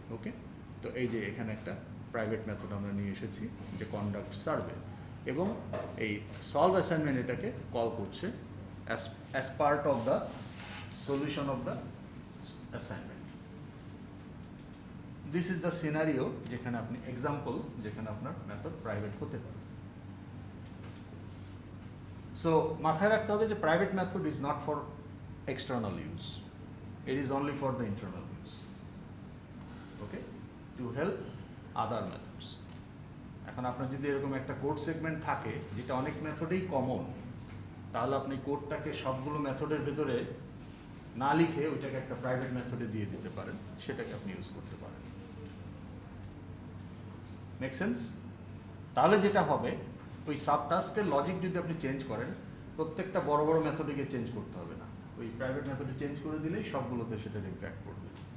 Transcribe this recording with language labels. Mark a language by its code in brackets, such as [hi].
[bn] ওকে, তো এই যে এখানে একটা প্রাইভেট মেথড আমরা নিয়ে এসেছি যে কন্ডাক্ট সার্ভে, এবং এই সলভ অ্যাসাইনমেন্ট এটাকে কল করছে [en] As part of the solution of the assignment. This is the scenario [bn] যেখানে আপনি এক্সাম্পল, যেখানে আপনার মেথড প্রাইভেট হতে পারে। সো মাথায় রাখতে হবে যে private method [en] Is not for external use, it is only for the internal use, okay, to help other methods. [bn] এখন আপনার যদি এরকম একটা কোড সেগমেন্ট থাকে যেটা অনেক মেথডেই কমন, তাহলে আপনি কোডটাকে সবগুলো মেথডের ভেতরে না লিখে ওইটাকে একটা প্রাইভেট মেথডে দিয়ে দিতে পারেন, সেটাকে আপনি ইউজ করতে পারেন। Make sense? তাহলে যেটা হবে, ওই সাবটাস্কের লজিক যদি আপনি চেঞ্জ করেন, প্রত্যেকটা বড় বড় মেথডে চেঞ্জ করতে হবে না, ওই প্রাইভেট মেথডে চেঞ্জ করে দিলেই সবগুলোতে সেটা ইম্প্যাক্ট করবে।